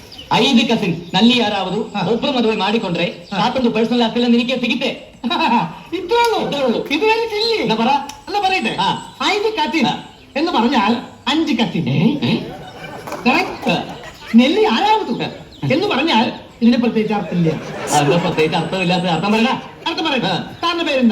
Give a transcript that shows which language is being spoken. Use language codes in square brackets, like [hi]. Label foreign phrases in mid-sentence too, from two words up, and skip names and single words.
[kn] 5 ಕಸಿನ್ಸ್ ನಲ್ಲಿ ಯಾರಾவது ಒಬ್ಬರು ಮದುವೆ ಮಾಡಿಕೊಂಡ್ರೆ ಸಾತೊಂದು ಪರ್ಸನಲ್ ಆಸ್ತಿ ನಿನಗೆ ಸಿಗುತ್ತೆ. [ml] ഇത്രയുള്ളൂ. ഇതുവരെ ചില്ലി അല്ല പറയട്ടെ. 5 കസിൻ എന്ന് പറഞ്ഞാൽ 5 കസിൻ. നെല്ലി ആരാവതു എന്ന് പറഞ്ഞാൽ ഇതിന് പ്രത്യേകിച്ച് അർത്ഥമില്ല. പ്രത്യേകിച്ച് അർത്ഥമില്ലാത്ത അർത്ഥം പറയണ. അർത്ഥം പറയട്ടെ. സാറിന്റെ പേരെന്താ?